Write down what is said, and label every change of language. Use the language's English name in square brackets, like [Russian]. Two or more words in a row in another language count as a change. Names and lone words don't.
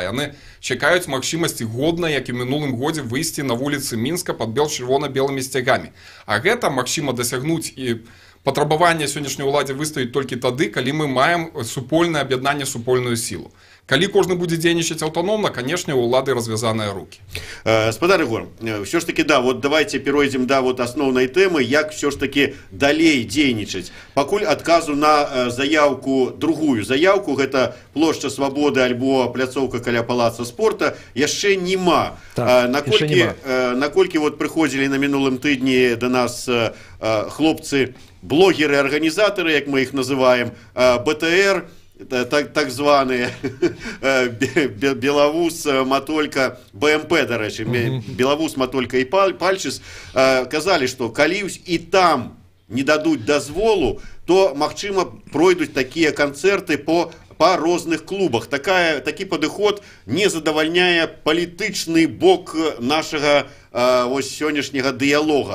[Belarusian] Яны чакаюць магчымасці годна, як і мінулым годзе, выйсці на вуліцы Мінска пад чырвона-белымі сцягамі. А гэта магчыма дасягнуць і патрабаванне сённяшняй уладзе выставіць толькі тады, калі мы маем супольнае аб'яднанне, супольную сілу. Калі кожны будзе дзейнічаць аўтаномна, канешне, у улады развязаныя рукі. Спадар Ігор, [Russian] все ж таки, да, вот давайте перейдем до вот основной темы, [Belarusian] як [Russian] все ж таки [Belarusian] далей дзейнічаць. Пакуль адказу на заявку, другую заявку, гэта плошча Свабоды альбо пляцоўка каля палаца спорта, яшчэ нема. Так, наколькі вот прыходзілі на мінулым тыдні до нас хлопцы, блогеры, арганізатары, як мы іх называем, БТР, так званые, Белавуз, Матолька, БМП, до речі, Белавуз, Матолька і Пальчис, казалі, што калі і там не дадуць дазволу, то, магчыма, пройдуць такія канцэрты по розных клубах. Такі падыход не задавальняе палітычны бок нашага сённяшняга дыялога.